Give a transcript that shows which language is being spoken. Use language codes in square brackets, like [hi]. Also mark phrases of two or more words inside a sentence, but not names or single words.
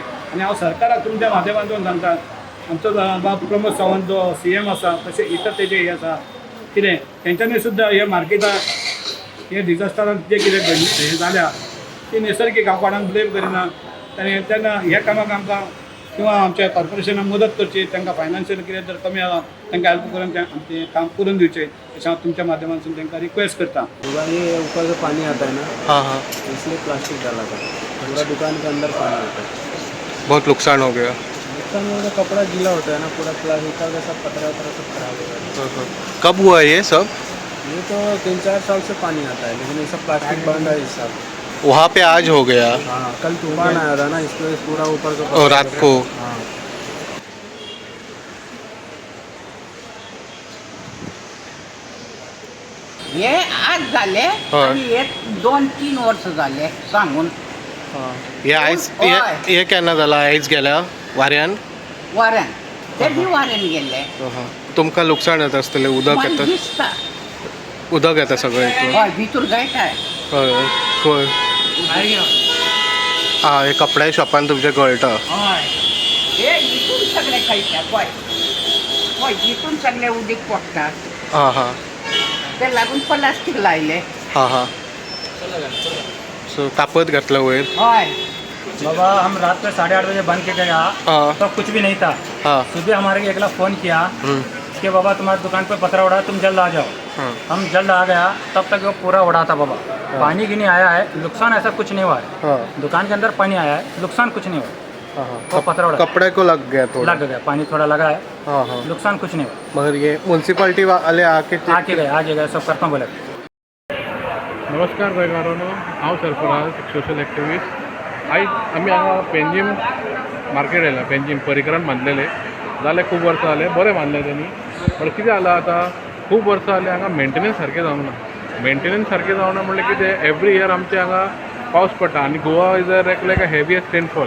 [kok] आनी हांव सरकाराक तुमच्या माध्यमांतून सांगता आमचो बाब प्रमोद सावंत जो CM आसा तशें इतर तेजे हें आसा कितें तेंच्यांनी सुद्दां हे मार्केटाक हे डिजास्टराक जे कितें हें जाल्या ती नैसर्गीक हांव कोणाक ब्लेम करिना. आनी तेन्ना ह्या कामाक आमकां किंवा आमच्या कॉर्पोरेशनाक मदत करची, तांकां फायनान्शियल कितें जर कमी आसा तांकां हेल्प करून आमचें काम करून दिवचें अशें हांव तुमच्या माध्यमांतून तांकां रिक्वेस्ट करता. [hi] दुकान ये ऊपर से पानी आता है ना, हाँ हाँ, इसलिए प्लास्टिक डाला था, पूरा दुकान के अंदर पानी आता है. बहुत नुकसान हो गया. नुकसान में तो कपड़ा गीला होता है ना, पूरा प्लास्टिक का सब पतरा वतरा सब खराब हो गया. कब हुआ ये सब? ये तो 3-4 साल से पानी आता है, लेकिन ये सब प्लास्टिक बंद है इस साल. वहाँ पे आज हो गया हाँ, कल तूफान आया था ना, इसलिए पूरा ऊपर का और रात को. हाँ. [mr] हे आज झाले आणि हे 2-3 वर्ष झाले सांगून [kok] ये आयज ये केन्ना जाला? आयज गेल्या वाऱ्यान? वाऱ्यान ते बी वाऱ्यान गेले. तुमकां लुकसाण येता आसतलें, उदक मला येता, दिसता उदक येता सगळें हितून. हय भितर गळटाय. हय खंय? आं, हे कपड्या शॉपान तुमचें गळटा. हय हे इथून सगळे कळटा. पय पय इथून सगळे उदीक पडटा, हां हां ते लागून प्लास्टिक लायले. हां हां. सो तापत घातला वयर. हय [hi] बाबा हम रात में 8:30 बजे बंद के गया हाँ तो कुछ भी नहीं था. हाँ. सुबह हमारे एक ला फ़ोन किया कि बाबा तुम्हारी दुकान पे पतरा उड़ा, तुम जल्द आ जाओ. हाँ. हम जल्द आ गया, तब तक वो पूरा उड़ा था बाबा. पानी गिनी आया है, नुकसान ऐसा कुछ नहीं हुआ है. हाँ दुकान के अंदर पानी आया है, नुकसान कुछ नहीं हुआ. हाँ. वो पतरा उड़ा कपड़े को लग गया थोड़ा. लग गया, पानी थोड़ा लगा है, हाँ हाँ. नुकसान कुछ नहीं हुआ. मगर ये म्युन्सिपालिटी वाले आके गए सब करता हूँ बोले. [kok] नमस्कार गोंयकारांनो, हांव सरफराज, सोशल एक्टिविस्ट. आयज आमी हांगा पेंजीम मार्केट येयला. पेंजीम परिकरान बांदलेले जाले खूब वर्सां जाले, बरें बांदले तेणी. पण कितें जालां आतां, खूब वर्सां जाले हांगा मेंटेनन्स सारकें जावंक ना. मेंटेनन्स सारकें जावना म्हणल्यार कितें, [en] every year [kok] आमचे हांगा पावस पडटा आनी [en] Goa is like a heaviest rainfall.